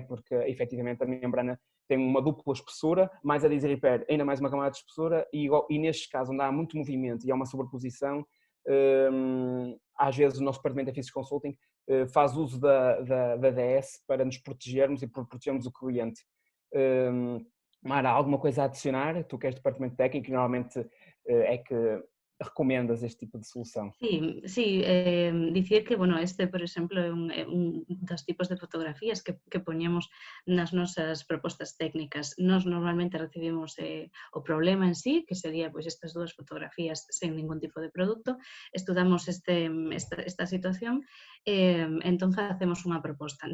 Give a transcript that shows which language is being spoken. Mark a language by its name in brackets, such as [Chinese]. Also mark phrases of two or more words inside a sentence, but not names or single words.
[Portuguese] Porque efetivamente a membrana tem uma dupla espessura, mais a Easy Repair ainda mais uma camada de espessura e nestes casos onde há muito movimento e há uma sobreposição, às vezes o nosso departamento de Físico Consulting faz uso da DS para nos protegermos e protegermos o cliente. Mara, alguma coisa a adicionar? Tu que és departamento técnico e normalmente é que recomendas este tipo de solução. [Galician] Sí, sí, dicir que, bueno, este, por exemplo, é un dos tipos de fotografías que poñemos nas nosas propostas técnicas. Nós normalmente recibimos o problema en sí, que sería pois estas dúas fotografías sen ningún tipo de produto, estudamos esta situación, entón facemos unha proposta.